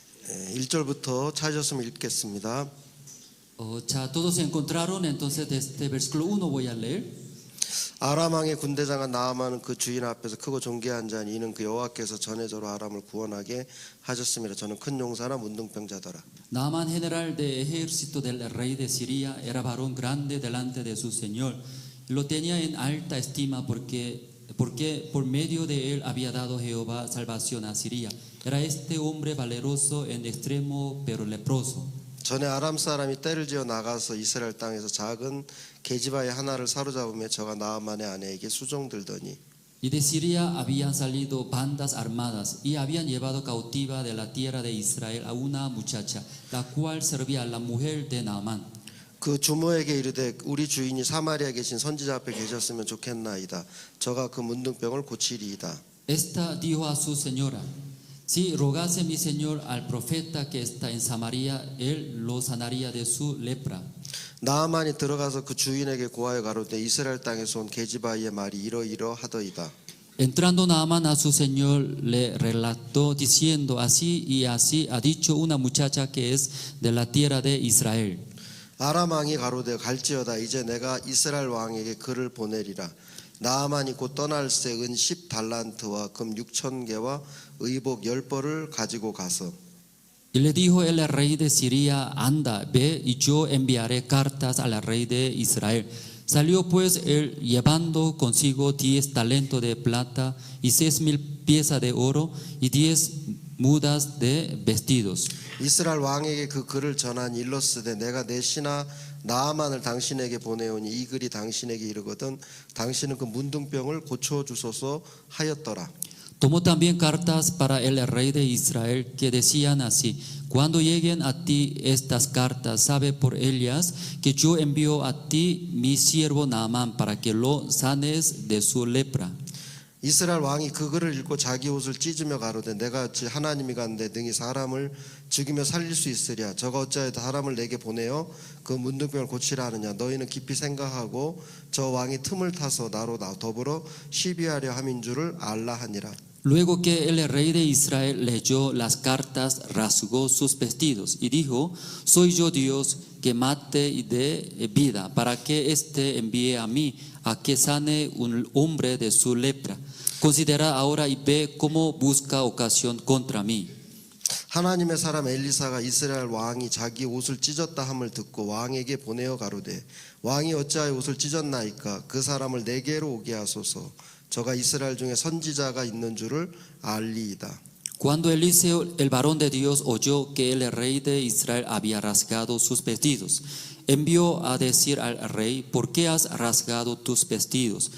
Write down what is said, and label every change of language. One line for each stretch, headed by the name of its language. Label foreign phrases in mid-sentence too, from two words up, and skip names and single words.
Korean: 1절부터 찾으셨으면 읽겠습니다.
Spanish: Ya, todos se encontraron, entonces desde versículo 1 voy a leer.
Korean: 아람 왕의 군대장은 나아만은 그 주인 앞에서 크고 존귀한 자니 이는 그 여호와께서 전에저로 아람을 구원하게 하셨습니다. 저는 큰 용사나 문둥병자더라.
Spanish: Naamán, general de ejército del rey de Siria, era varón grande delante de su señor. Lo tenía en alta estima porque por medio de él había dado Jehová salvación a Siria. Era este hombre valeroso en extremo pero leproso.
Korean: 전에 아람 사람이 떼를 지어 나가서 이스라엘 땅에서 작은 계집아의 하나를 사로잡으며 저가 나아만의 아내에게 수종들더니
Spanish: Y de Siria habían salido bandas armadas y habían llevado cautiva de la tierra de Israel a una muchacha, la cual servía a la mujer de Naamán.
Korean: 그 주모에게 이르되 우리 주인이 사마리아에 계신 선지자 앞에 계셨으면 좋겠나이다. 저가 그 문둥병을 고치리이다.
Spanish: Esta dijo a su señora: Si rogase mi señor al profeta que está en Samaria, él lo sanaría de su lepra.
Korean: 나아만이 들어가서 그 주인에게 고하여 가로되 이스라엘 땅에서 온 게지바의 말이 이러이러하더이다.
Spanish: Entrando Naamán a su señor, le relató diciendo: Así y así ha dicho una muchacha que es de la tierra de Israel.
Korean: 아람 왕이 가로되 갈지어다. 이제 내가 이스라엘 왕에게 글을 보내리라. 나아만이 곧 떠날새 은 10달란트와 금 6,000개와 의복 10벌을 가지고 가서
Spanish: Y le dijo el rey de Siria: Anda, ve y yo enviaré cartas al rey de Israel. Salió pues él llevando consigo 10 talentos de plata y 6,000 piezas de oro y 10 mudas de vestidos.
Korean: 이스라엘 왕에게 그 글을 전한 일러스되 내가 내 신하 나아만을 당신에게 보내오니 이 글이 당신에게 이르거든 당신은 그 문둥병을 고쳐주소서 하였더라.
Spanish: Tomó también cartas para el rey de Israel que decían así: Cuando lleguen a ti estas cartas, sabe por ellas que yo envío a ti mi siervo Naamán para que lo sanes de su lepra.
Korean: 이스라엘 왕이 그 글을 읽고 자기 옷을 찢으며 가로되 내가 어찌 하나님이 간데 능히 사람을 죽이며 살릴 수 있으랴. 저가 어찌하여 사람을 내게 보내어 그 문둥병을 고치라 하느냐. 너희는 깊이 생각하고 저 왕이 틈을 타서 나로 더불어 시비하려 함인 줄을 알라 하니라.
Spanish: Luego que el rey de Israel leyó las cartas, rasgó sus vestidos y dijo: Soy yo Dios que mate y dé vida, para que éste envíe a mí a que sane un hombre de su lepra. Considera ahora y ve cómo busca ocasión contra mí.
Korean: 하나님의 사람 엘리사가 이스라엘 왕이 자기 옷을 찢었다 함을 듣고 왕에게 보내어 가로되 왕이 어찌하여 옷을 찢었나이까. 그 사람을 내게로 오게 하소서. 저가 이스라엘 중에 선지자가 있는 줄을 알리이다.
Spanish: Cuando Eliseo, el varón de Dios, oyó que el rey de Israel había rasgado sus vestidos, envió a decir al rey: ¿Por qué has rasgado tus vestidos?